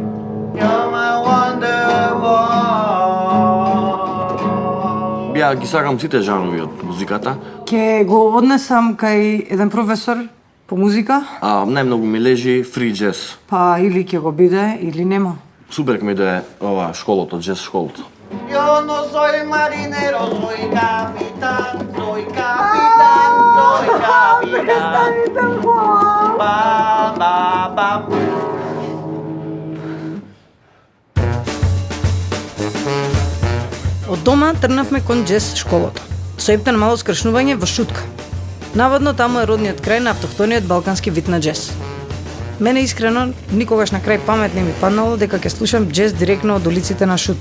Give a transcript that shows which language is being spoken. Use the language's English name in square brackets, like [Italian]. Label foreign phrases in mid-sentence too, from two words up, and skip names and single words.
[Macedonian] Ја ги сакам сите жанрови од музиката. Ќе го однесам кај еден професор по музика, Најмногу ми лежи [English] free jazz. [Macedonian] па или ќе го биде, или нема. Супер ке ми да е ова школото, джез школото. [Spanish] Yo no soy marinero, soy capitán, soy capitán, soy capitán. Ba, ba, ba. [Macedonian] Од дома тргнавме кон джез школото. Со ептен мало скршнување во Шутка. Наводно таму е родниот крај на автохтониот балкански вид на джез. Мене искрено никогаш на крај памет не ми паднало дека ќе слушам джез директно од улиците на Шутка.